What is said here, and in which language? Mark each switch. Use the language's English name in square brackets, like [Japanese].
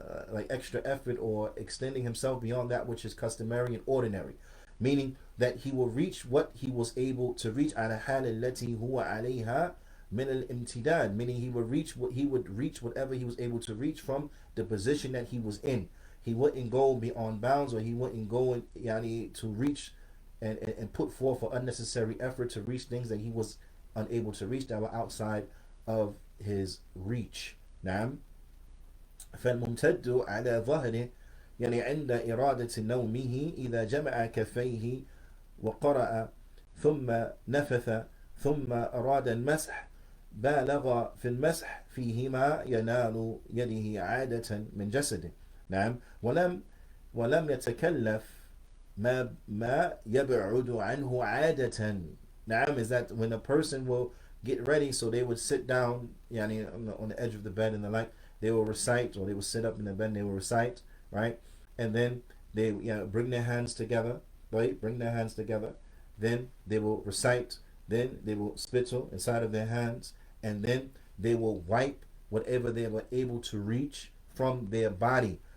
[English] like extra effort or extending himself beyond that which is customary and ordinary, meaning that he will reach what he was able to reach على حال التي هو عليها من الامتداد, meaning he would reach whatever he was able to reach from the position that he was in. He wouldn't go beyond bounds, or he wouldn't go to reach and put forth an unnecessary effort to reach things that he was unable to reach, that were outside of his reach. [Arabic] نعم. فالممتد على ظهره عند إرادة نومه إذا جمع كفيه وقرأ ثم نفث ثم أراد المسح بالغ في المسح فيهما ينال يده عادة من جسده. نعم. ولم يتكلف ما يبعد عنه عادة. [English] نعم, is that when a person will get ready, so they would sit down on the edge of the bed and the like, they will recite, or they will sit up in the bed and they will recite, right? And then they bring their hands together, right? Then they will recite, then they will spittle inside of their hands, and then they will wipe whatever they were able to reach from their body.